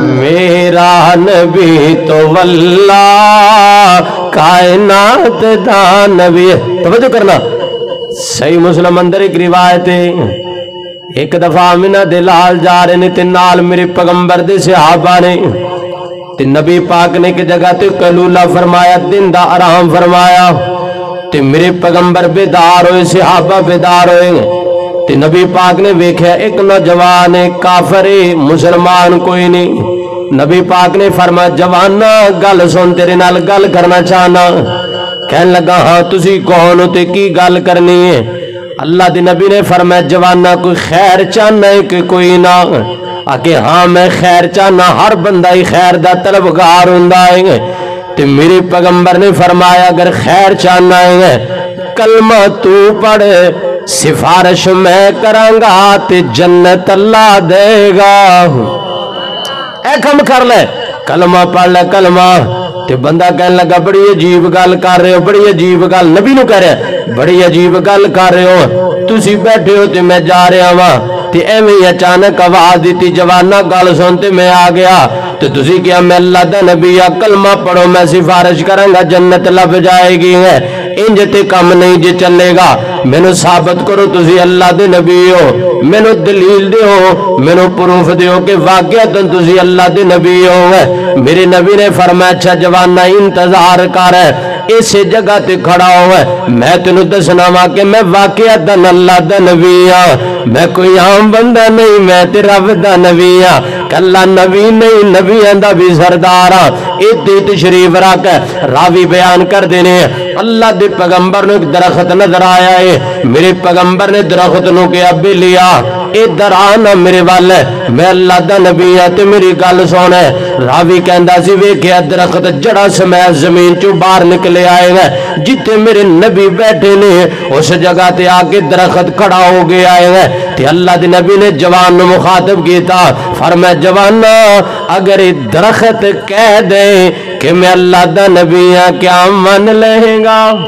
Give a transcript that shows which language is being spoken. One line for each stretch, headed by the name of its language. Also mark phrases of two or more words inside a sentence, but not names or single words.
Punjabi: میرا نبی تو واللہ کائنات دا نبی توجہ کرنا صحیح مسلم اندر ایک روایت ہے ایک دفعہ آمنہ دلال جا رہے نے تین نال میرے پیغمبر دے صحابہ نے تے نبی پاک نے کی جگہ تے قیلولہ فرمایا دن دا آرام فرمایا تے میرے پیغمبر بیدار ہوئے صحابہ بیدار ہوئے تے نبی پاک نے ویکھیا ایک نوجوان کافر مسلمان کوئی نہیں نبی پاک نے فرمایا جوانا گل سن تیرے نال گل کرنا چاہنا کہنے لگا ہاں تسی کون ہو تے کی گل کرنی ہے اللہ دی نبی نے فرمایا جوانا کوئی خیر چاہنا ہے کہ کوئی نہ آکے ہاں میں خیر چاہنا ہر بندہ ہی خیر دا طلبگار ہوندہ ہے تے میرے پیغمبر نے فرمایا اگر خیر چاہنا ہے کلمہ تو پڑھ سفارش میں کرانگا تے جنت اللہ دے گا اے کم کر لے کلمہ پڑھ لے کلمہ تے بندہ کہنے لگا بڑی عجیب گل کر رہے ہو بڑی عجیب گل نبی نو کہہ رہے بڑی عجیب گل کر رہے ہو تسی بیٹھے ہو تے میں جا رہا ہوں تے ایویں اچانک آواز دیتی جوانا گل سنتے میں آ گیا تے تسی کیا میں اللہ دا نبی
Urdu: کلمہ پڑھو میں سفارش کروں گا جنت لب جائے گی
Punjabi: ہے انج تے کم نہیں جے چلے گا مینوں ثابت کرو تسی اللہ دے نبی ہو مینوں دلیل دیو مینوں پروف دیو کہ واقعتاً تسی اللہ دے نبی ہو میرے نبی نے فرمایا اچھا جوانا انتظار کر اس جگہ تے کھڑا ہوا میں تینوں دسنا وا کہ میں واقعتاً اللہ دا نبی ہاں میں کوئی عام بندہ نہیں میں تے رب دا نبی ہاں کلا نبی نہیں نبیاں دا بھی سردار ہاں اتنی تشریف رکھ راوی بیان کر دینے اللہ دے پیغمبر نے ایک درخت نظر آیا ہے میرے پیغمبر نے درخت نو کیا بھی لیا ادھر آنا میرے والے میں اللہ دا نبی ہاں تے میری گل سن راوی کہندا سی ویکھیا درخت جڑا سمیت زمین چوں باہر نکلے آئے گا جتے میرے نبی بیٹھے نے اس جگہ تے آکے درخت کھڑا ہو گیا ہے تے اللہ دے نبی نے جوان نو مخاطب کیتا فرمایا جوانا اگر درخت کہہ دے کہ میں اللہ دا نبی ہاں کیا مان لیں گا